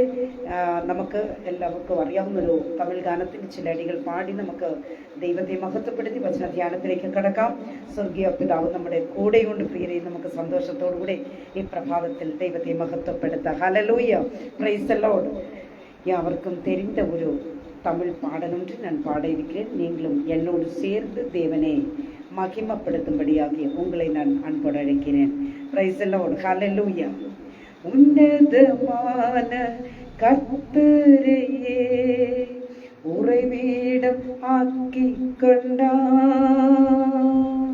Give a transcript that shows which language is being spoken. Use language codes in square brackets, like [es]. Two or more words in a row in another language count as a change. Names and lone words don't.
[ml] നമുക്ക് എല്ലാവർക്കും അറിയാവുന്നൊരു തമിഴ് ഗാനത്തിൻ്റെ ചില അടികൾ പാടി നമുക്ക് ദൈവത്തെ മഹത്വപ്പെടുത്തി വചന ധ്യാനത്തിലേക്ക് കടക്കാം. സ്വർഗീയ പിതാവ് നമ്മുടെ കൂടെയുണ്ട്. പ്രിയരെ, നമുക്ക് സന്തോഷത്തോടുകൂടി ഈ പ്രഭാതത്തിൽ ദൈവത്തെ മഹത്വപ്പെടുത്താം. ഹല്ലേലൂയ. [en] praise the Lord. [ta] யாவருக்கும் தெரிந்த ஒரு தமிழ் பாடல் ஒன்று நான் பாட இருக்கிறேன். நீங்களும் என்னோடு சேர்ந்து தேவனை மகிமைப்படுத்தும்படியாகிய உங்களை நான் அன்போடு அழைக்கிறேன். [en] praise the Lord. [ta] ஹல்லேலூயா. உன்னதமான கர்த்தரையே உறைவிடம் ஆக்கிக் கொண்டார்.